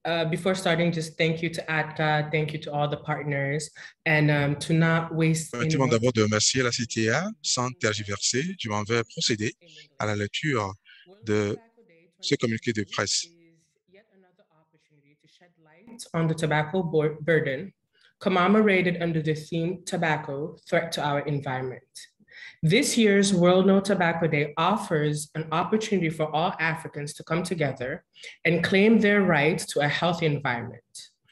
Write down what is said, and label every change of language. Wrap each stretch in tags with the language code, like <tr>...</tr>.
<en>Before starting, just thank you to ATCA, thank you to all the partners, and to not waste any</en> <fr>Permettez-moi</fr> <en>more</en> <fr>d'abord de remercier la CTA. Sans tergiverser, je m'en vais procéder à la lecture de ce communiqué de presse.</fr> <en>Yet another opportunity to shed light on the tobacco burden, commemorated under the theme Tobacco, Threat to Our Environment. This year's World No Tobacco Day offers an opportunity for all Africans to come together and claim their right to a healthy environment.</en>